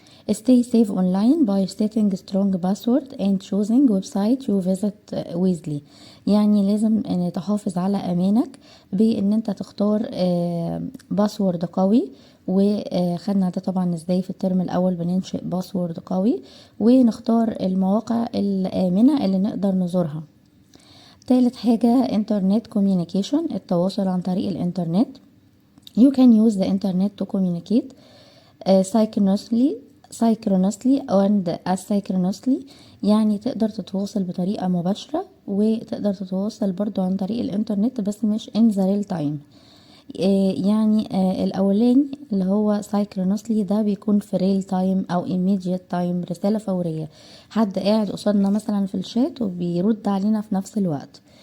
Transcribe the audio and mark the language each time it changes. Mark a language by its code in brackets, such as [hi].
[en] Stay safe online by setting strong password and choosing website you visit wisely، [ar] يعني لازم ان تحافظ على امانك بان انت تختار باسورد قوي، وخدنا ده طبعا ازاي في الترم الاول بننشئ باسورد قوي، ونختار المواقع الامنة اللي نقدر نزورها. تالت حاجة انترنت communication، التواصل عن طريق الانترنت. [en] You can use the internet to communicate synchronously and asynchronously، [ar] يعني تقدر تتواصل بطريقة مباشرة وتقدر تتواصل برضو عن طريق الانترنت بس مش [en] in the real time. [ar] يعني الاولاني اللي هو synchronously ده بيكون في real time او immediate time، رسالة فورية، حد قاعد قصادنا مثلا في الشات وبيرد علينا في نفس الوقت.